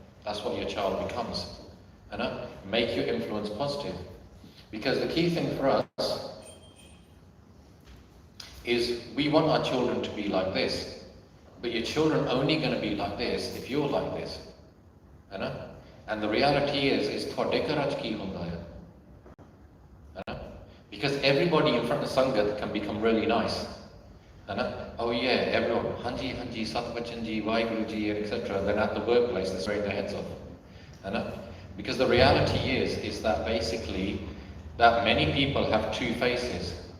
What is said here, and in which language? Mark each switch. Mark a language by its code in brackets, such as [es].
[en] That's what your child becomes. Make your influence positive. Because the key thing for us is we want our children to be like this. But your children are only going to be like this if you're like this. And the reality is [pa] ਤੁਹਾਡੇ ਘਰਾਂ 'ਚ ਕੀ ਹੁੰਦਾ ਹੈ? [en] Because everybody in front of Sangat can become really nice. oh yeah, everyone, Hanji, Hanji, Satwachanji, Vaiguruji, etc. Then at the workplace, they're spraying their heads off. Because the reality is that basically, that many people have two faces.